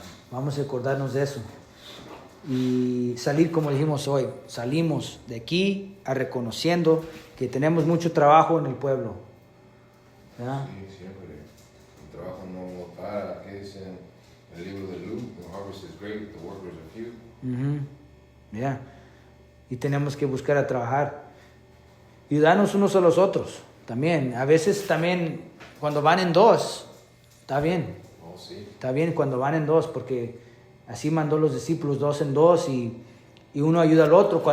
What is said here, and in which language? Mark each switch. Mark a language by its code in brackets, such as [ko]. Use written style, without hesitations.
[es] Vamos a recordarnos de eso. Y salir, como dijimos hoy, salimos de aquí a reconociendo que tenemos mucho trabajo en el pueblo. ¿Verdad? Sí, siempre. El trabajo no para. ¿Qué dice el libro de Luke? [en] The harvest is great, the workers are few. Yeah. [es] Y tenemos que buscar a trabajar. Ayudarnos unos a los otros. También. A veces también cuando van en dos, está bien. Oh, sí. Está bien cuando van en dos, porque así mandó los discípulos 2 en 2 y uno ayuda al otro.